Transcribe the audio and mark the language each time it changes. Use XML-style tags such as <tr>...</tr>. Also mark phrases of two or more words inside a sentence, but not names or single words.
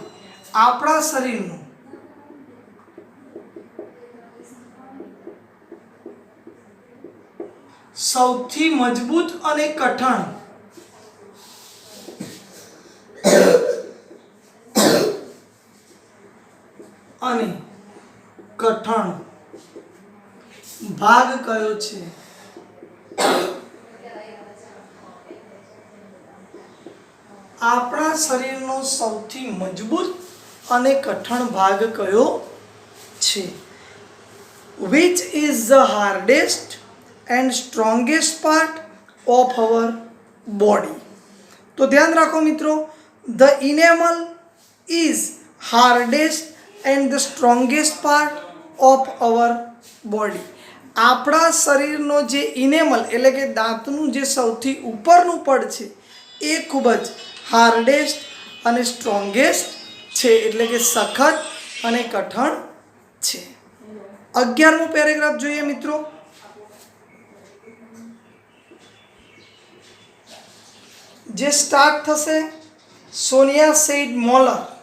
<gu>આપણા શરીરનું સૌથી મજબૂત અને કઠણ ભાગ કયો છે? આપણા શરીરનો સૌથી મજબૂત અને કઠણ ભાગ કયો છે?</gu> <en>Which is the hardest and strongest part of our body?</en> <gu>તો ધ્યાન રાખો મિત્રો,</gu> <en>the enamel is hardest and the strongest part of our body.</en> <gu>આપણા શરીરનો જે ઇનેમલ એટલે કે દાંતનું જે સૌથી ઉપરનું પડ છે એ ખૂબ જ હાર્ડેસ્ટ અને સ્ટ્રોંગેસ્ટ છે, એટલે કે સખત અને કઠણ છે. 11મો પેરેગ્રાફ જોઈએ મિત્રો. જે સ્ટાર્ટ થશે સોનિયા</gu> <en>said molar.</en>